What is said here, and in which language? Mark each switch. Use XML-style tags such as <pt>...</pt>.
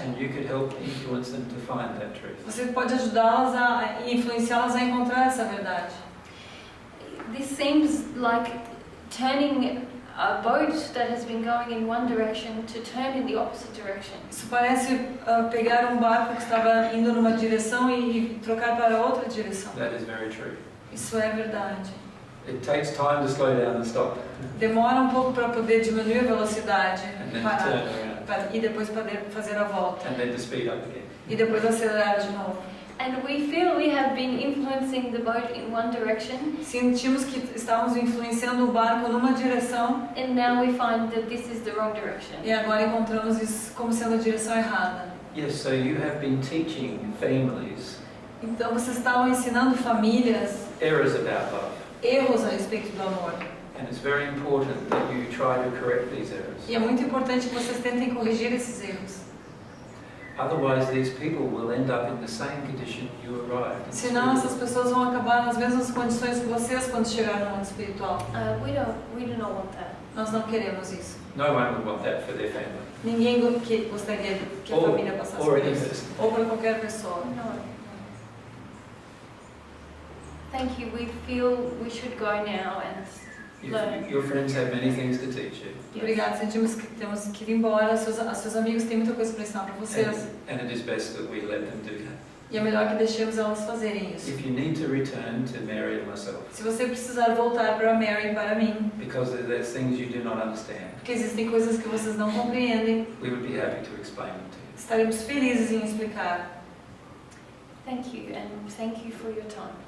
<en>And you could help influence them to find that truth.</en> <pt>Você pode ajudá-las e influenciá-las a encontrar essa verdade.</pt> <en>This seems like turning a boat that has been going in one direction to turn in the opposite direction.</en> <pt>Isso parece pegar um barco que estava indo numa direção e trocar para outra direção.</pt> <en>That is very true.</en> <pt>Isso é verdade.</pt> <en>It takes time to slow down and stop,</en> <pt>Demora um pouco para poder diminuir a velocidade,</pt> <en>and then to</en> <pt>parar,</pt> <en>turn around,</en> <pt>e depois poder fazer a volta.</pt> <en>and then to speed up again.</en> <pt>E depois acelerar de novo.</pt> <en>And we feel we have been influencing the boat in one direction,</en> <pt>Sentimos que estávamos influenciando o barco numa direção</pt> <en>and now we find that this is the wrong direction.</en> <pt>e agora encontramos isso como sendo a direção errada.</pt> <en>Yes, so you have been teaching families</en> <pt>Então vocês estavam ensinando famílias</pt> <en>errors about love,</en> <pt>erros a respeito do amor.</pt> <en>and it's very important that you try to correct these errors.</en> <pt>E é muito importante que vocês tentem corrigir esses erros.</pt> <en>Otherwise, these people will end up in the same condition you arrived in.</en> <pt>Senão essas pessoas vão acabar nas mesmas condições que vocês quando chegaram no mundo espiritual.</pt> <en>We do not want that.</en> <pt>Nós não queremos isso.</pt> <en>No one would want that for their family.</en> <pt>Ninguém gostaria que a</pt> <en>Or-</en> <pt>família passasse</pt> <en>or</en> <pt>por</pt> <en>any</en> <pt>isso.</pt> <en>person.</en> <pt>Ou para qualquer pessoa.</pt> <en>No. Thank you. We feel we should go now and learn. Your friends have many things to teach you.</en> <pt>Obrigada, sentimos que temos que ir embora. Seus amigos têm muita coisa para ensinar para vocês.</pt> <en>And it is best that we let them do that.</en> <pt>E é melhor que deixemos elas fazerem isso.</pt> <en>If you need to return to Mary and myself,</en> <pt>Se você precisar voltar para Mary e para mim,</pt> <en>because there's things you do not understand,</en> <pt>porque existem coisas que vocês não compreendem,</pt> <en>we would be happy to explain them to you.</en> <pt>estaremos felizes em explicar.</pt> <en>Thank you, and thank you for your time.</en>